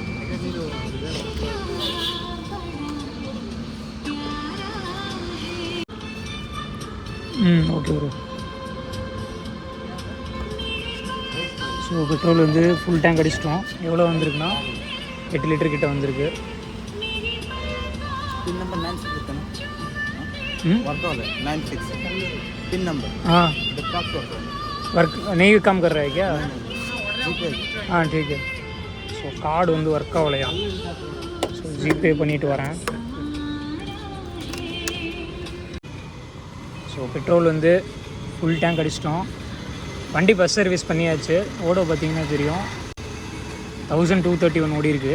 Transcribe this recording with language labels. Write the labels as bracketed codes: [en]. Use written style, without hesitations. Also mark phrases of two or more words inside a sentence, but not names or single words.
[en] okay bro. [ta] ஸோ [en] petrol full tank [ta] அடிச்சிட்டோம். எவ்வளோ வந்திருக்குன்னா 8 லிட்டர் கிட்ட வந்திருக்கு. [hi] पिन नंबर 96 देता ना वर्क वाला 96 पिन नंबर। हाँ वर्क नहीं काम कर रहा है क्या? ठीक है। हाँ ठीक है. [ta] ஸோ [en] card work [ta] ஆகலையா? ஸோ ஜிபே பண்ணிட்டு வரேன். ஸோ [en] petrol full tank [ta] அடிச்சிட்டோம். வண்டி [en] bus service [ta] பண்ணியாச்சு. ஓடோ பார்த்தீங்கன்னா தெரியும், 1231 ஓடி இருக்குது.